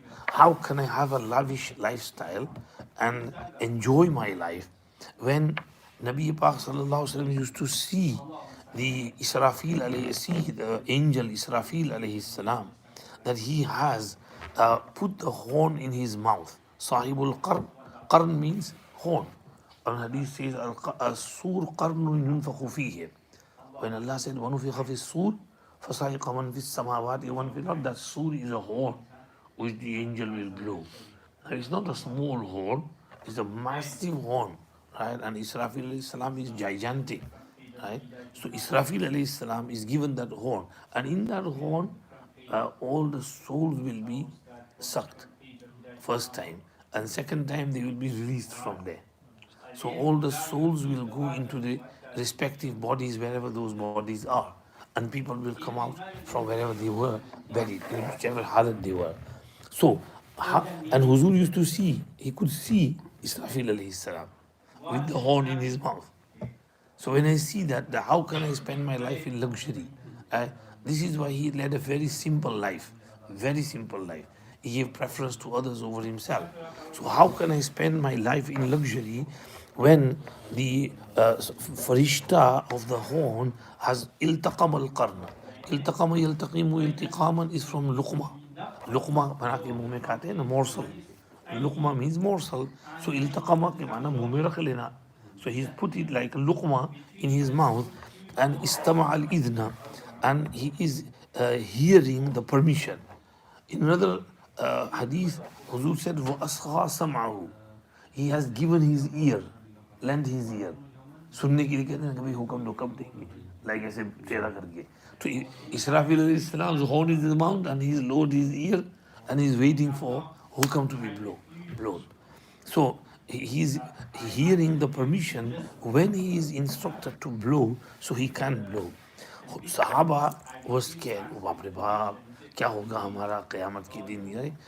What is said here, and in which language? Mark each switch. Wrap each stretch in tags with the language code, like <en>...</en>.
<en>How can I have a lavish lifestyle and enjoy my life when Nabi Pak sallallahu alaihi wasallam used to see the Israfil alayhi, the angel Israfil alayhi salam, that he has put the horn in his mouth. Sahibul qarn. Qarn means horn. And Hadith says,</en> <ar>Al-Sur qarnun yunfakhu fihi.</ar> <en>When Allah said,</en> <ar>وَنُفِخَ فِي الصُّورِ فَصَعِقَ مَنْ فِي السَّمَاوَاتِ وَمَنْ فِي الْأَرْضِ.</ar> <en>That sur is a horn which the angel will blow. Now, it's not a small horn, it's a massive horn, right? And Israfil alayhi salam is gigantic, right? So Israfil alayhi salam is given that horn, and in that horn, all the souls will be sucked first time, and second time they will be released from there. So all the souls will go into the respective bodies wherever those bodies are, and people will come out from wherever they were buried, in whichever halat they were. So, and Huzur used to see, he could see Israfil alayhi salam with the horn in his mouth. So when I see that, how can I spend my life in luxury? This is why he led a very simple life, very simple life. He gave preference to others over himself. So how can I spend my life in luxury when the farishta of the horn has iltaqam al-qarna? Iltaqama yaltaqimu iltiqaman is from luqma.</en> <hi>Luqma बना के मुंह में खाते हैं ना, morsel.</hi> <en>Luqma means morsel.</en> <hi>So iltaqama के माना मुंह में रख लेना.</hi> <en>So he's put it like a luqma in his mouth, and istama al idna, and he is hearing the permission. In another hadith, Huzur said,</en> <ar>وَأَصْغَى سَمْعَهُ.</ar> <en>He has given his ear, lent his ear.</en> <hi>सुनने के लिए कहते हैं कभी हुक्म दो कब देंगे, like ऐसे टेढ़ा करके.</hi> <en>So Israfil alayhi salam's horn is in his mouth, and he's lowered his ear, and he's waiting for hukam to be blown. So he's hearing the permission when he is instructed to blow, so he can blow. Sahaba was scared. Oh,</en> <hi>baap re baap, kya hoga hamara qiyamat ki din?</hi>